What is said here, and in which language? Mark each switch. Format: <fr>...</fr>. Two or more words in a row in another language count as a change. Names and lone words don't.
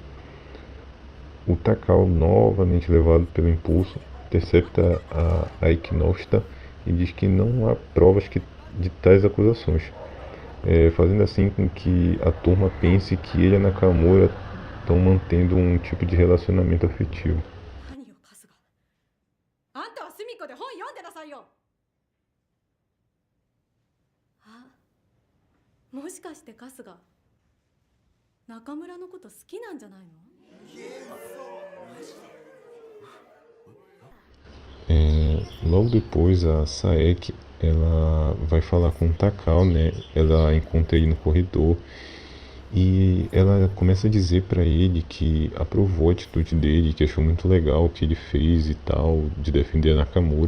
<pt>O Takao, novamente levado pelo impulso, intercepta a Eiki Noshita e diz que não há provas de tais acusações, fazendo assim com que a turma pense que ele e a Nakamura estão mantendo um tipo de relacionamento afetivo.</pt> <ja>何よ春日、あんたは隅っこで本読んでなさいよ。あ、もしかして春日、中村のこと好きなんじゃないの？</ja> <pt>Logo depois a Saeki ela vai falar com o Takao, né? Ela encontra ele no corredor e ela começa a dizer para ele que aprovou a atitude dele, que achou muito legal o que ele fez e tal, de defender a Nakamura.</pt>